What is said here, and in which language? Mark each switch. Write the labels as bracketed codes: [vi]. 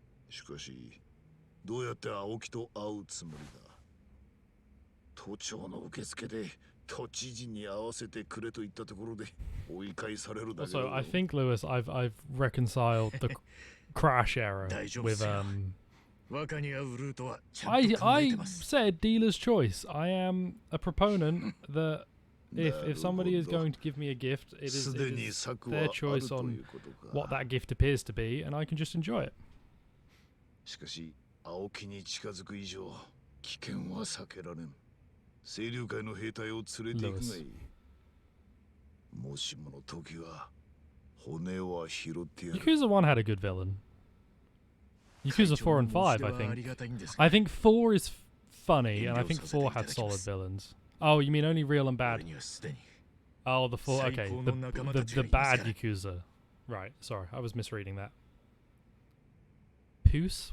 [ja] しかし、どうやって青木と会うつもりだ？都庁の受付で都知事に会わせてくれと言ったところで追い返されるだけだ。 [en] Also, I think Lewis, I've reconciled the crash error with I said dealer's choice. I am a proponent that if somebody is going to give me a gift, it is their choice on what that gift appears to be, and I can just enjoy it. [ja] しかし、青木に近づく以上、危険は避けられん。清流会の兵隊を連れて行くがいい。もしもの時は、骨は拾ってやる。 [en] Yakuza 1 had a good villain. Yakuza 4 and 5, I think. I think 4 is funny, and I think 4 had solid villains. Oh, you mean only real and bad? Oh, the 4, okay. The bad Yakuza. Right, sorry, I was misreading that. Puce?